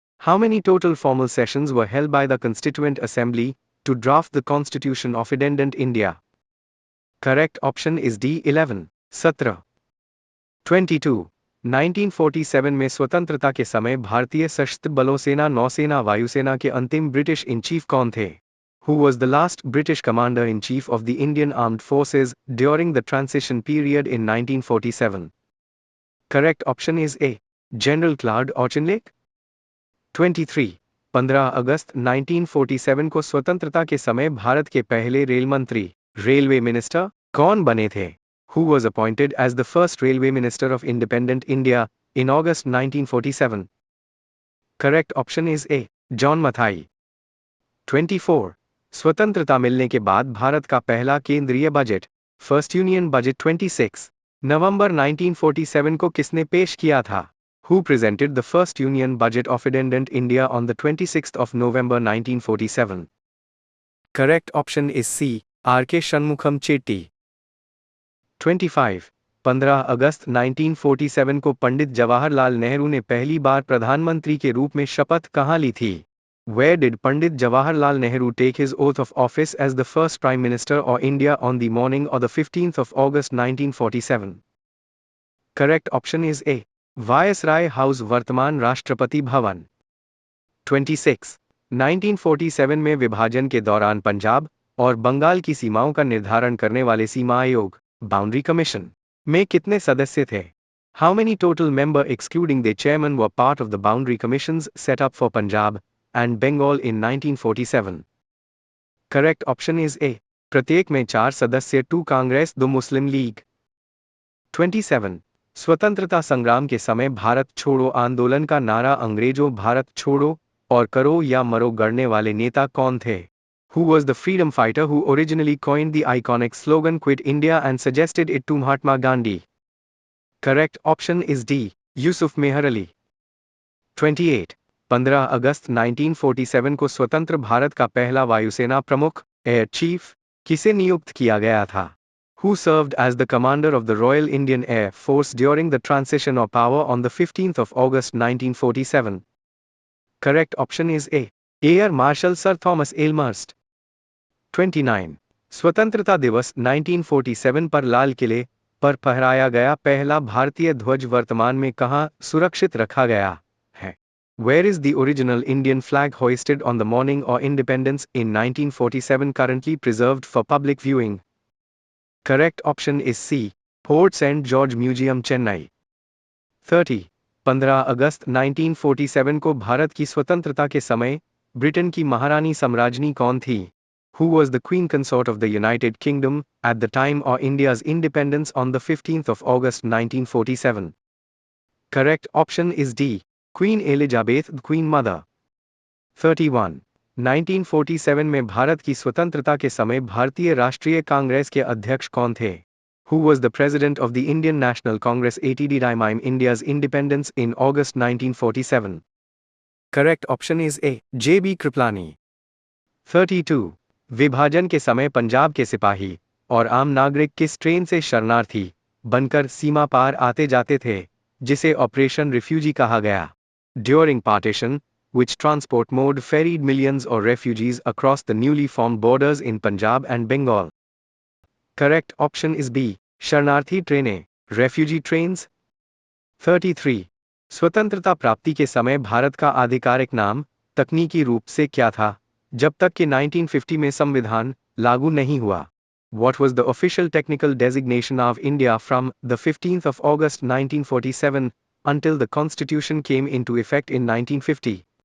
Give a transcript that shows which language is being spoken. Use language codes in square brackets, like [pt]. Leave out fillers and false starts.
[en] How many total formal sessions were held by the Constituent Assembly to draft the Constitution of Independent India? Correct option is D. 11 सत्र। 22. [hi] 1947 में स्वतंत्रता के समय भारतीय सशस्त्र बलों सेना नौसेना वायुसेना के अंतिम ब्रिटिश इन चीफ कौन थे? [en] Who was the last British commander-in-chief of the Indian Armed Forces during the transition period in 1947? Correct option is A. General Claude Auchinleck। 23. [hi] 15 अगस्त 1947 को स्वतंत्रता के समय भारत के पहले रेल मंत्री रेलवे मिनिस्टर कौन बने थे? [en] Who was appointed as the first railway minister of independent India in August 1947? Correct option is A. John Mathai। 24. [hi] स्वतंत्रता मिलने के बाद भारत का पहला केंद्रीय बजट फर्स्ट यूनियन बजट 26 नवंबर 1947 को किसने पेश किया था? [en] Who presented the first union budget of independent India on the 26th of November 1947? Correct option is C. R.K. Shanmukham Chetty। 25. [hi] 15 अगस्त 1947 को पंडित जवाहरलाल नेहरू ने पहली बार प्रधानमंत्री के रूप में शपथ कहाँ ली थी? [en] Where did Pandit Jawaharlal Nehru take his oath of office as the first Prime Minister of India on the morning of the 15th of August 1947? Correct option is A. [hi] Viceroy House वर्तमान राष्ट्रपति भवन। 26. 1947 में विभाजन के दौरान पंजाब और बंगाल की सीमाओं का निर्धारण करने वाले सीमा आयोग बाउंड्री कमीशन में कितने सदस्य थे? [en] How many total members excluding the chairman were part of the boundary commissions set up for Punjab and Bengal in 1947? Correct option is A. [hi] प्रत्येक में 4 सदस्य 2 कांग्रेस 2 मुस्लिम लीग। 27. स्वतंत्रता संग्राम के समय भारत छोड़ो आंदोलन का नारा अंग्रेजों भारत छोड़ो और करो या मरो गढ़ने वाले नेता कौन थे? [en] Who was the freedom fighter who originally coined the iconic slogan Quit India and suggested it to Mahatma Gandhi? Correct option is D. Yusuf Meher Ali. 28. [hi] 15 अगस्त 1947 को स्वतंत्र भारत का पहला वायुसेना प्रमुख एयर चीफ किसे नियुक्त किया गया था? [en] Who served as the commander of the Royal Indian Air Force during the transition of power on the 15th of August 1947? Correct option is A. Air Marshal Sir Thomas Aylmerst. 29. [hi] स्वतंत्रता दिवस 1947 पर लाल किले पर फहराया गया पहला भारतीय ध्वज वर्तमान में कहां सुरक्षित रखा गया है? [en] Where is the original Indian flag hoisted on the morning of independence in 1947 currently preserved for public viewing? Correct option is C. Fort St. George Museum, Chennai. 30. [hi] 15 अगस्त 1947 को भारत की स्वतंत्रता के समय ब्रिटेन की महारानी सम्राज्ञी कौन थी? [en] Who was the queen consort of the United Kingdom at the time of India's independence on the 15th of August 1947? Correct option is D. Queen Elizabeth, Queen Mother. 31. [hi] 1947 में भारत की स्वतंत्रता के समय भारतीय राष्ट्रीय कांग्रेस के अध्यक्ष कौन थे? [en] Who was the president of the Indian National Congress at the time of India's independence in August 1947? Correct option is A. J.B. Kripalani. 32. [hi] विभाजन के समय पंजाब के सिपाही और आम नागरिक किस ट्रेन से शरणार्थी बनकर सीमा पार आते जाते थे जिसे ऑपरेशन रिफ्यूजी कहा गया? [en] During partition, which transport mode ferried millions of refugees across the newly formed borders in Punjab and Bengal? Correct option is B. [hi] शरणार्थी ट्रेनें, [en] refugee trains. 33. [hi] स्वतंत्रता प्राप्ति के समय भारत का आधिकारिक नाम तकनीकी रूप से क्या था जब तक कि 1950 में संविधान लागू नहीं हुआ? [en] What was the official technical designation of India from the 15th of August 1947 until the constitution came into effect in 1950?